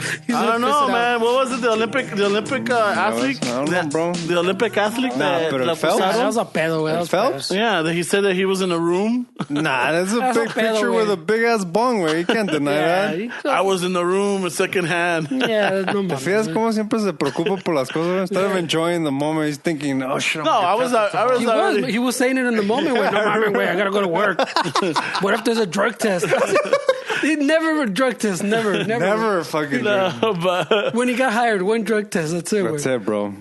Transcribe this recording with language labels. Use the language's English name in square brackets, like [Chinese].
[English] I don't know, man. What was it? The Olympic athlete? I don't know, bro. The Olympic athlete? Nah, but it Phelps? That was a pedo, güey. That was Phelps? Yeah, he said that he was in a room. Nah, that's a big picture with a big ass bong, güey. You can't deny that. I was in the room, second hand. Yeah, no [Spanish] ¿Te fijas cómo siempre se preocupa por las cosas? [English] Instead of enjoying the moment, he's thinking, oh shit. He was saying it in the moment. Wait, I gotta go to work. What if there's a drug test? He never drug test. Never fucking No, but when he got hired, one drug test. That's it. That's it, bro.